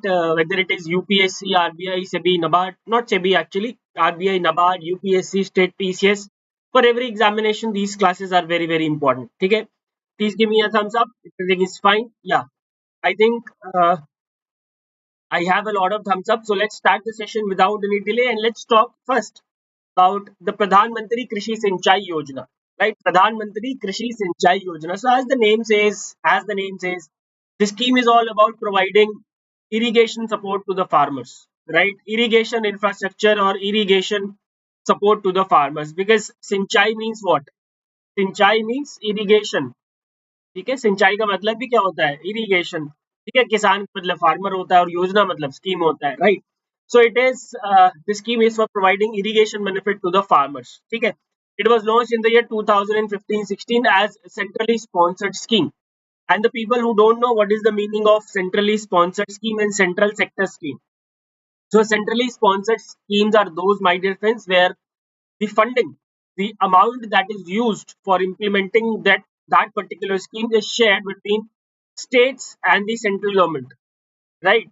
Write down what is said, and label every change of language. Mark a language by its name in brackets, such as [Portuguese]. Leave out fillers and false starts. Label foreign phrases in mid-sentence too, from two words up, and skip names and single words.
[English] Whether it is UPSC, RBI, SEBI, NABARD, not SEBI actually, RBI, NABARD, UPSC, state PCS. For every examination, these classes are very, very important. Okay, please give me a thumbs up if everything is fine. Yeah, I think I have a lot of thumbs up. So let's start the session without any delay and let's talk first about the Pradhan Mantri Krishi Sinchai Yojana. Right? Pradhan Mantri Krishi Sinchai Yojana. So as the name says, the scheme is all about providing irrigation support to the farmers. Right? Irrigation infrastructure or irrigation support to the farmers. Because Sinchai means what? Sinchai means irrigation. [Hindi] ठीक है, सिंचाई का मतलब भी क्या होता है? इरिगेशन. ठीक है, किसान मतलब फार्मर होता है और योजना मतलब स्कीम होता है, राइट? [English] So it is the scheme is for providing irrigation benefit to the farmers. [Hindi] ठीक है, [English] it was launched in the year 2015-16 as centrally sponsored scheme. And the people who don't know what is the meaning of centrally sponsored scheme and central sector scheme. So centrally sponsored schemes are those, my dear friends, where the funding, the amount that is used for implementing that particular scheme is shared between states and the central government, right?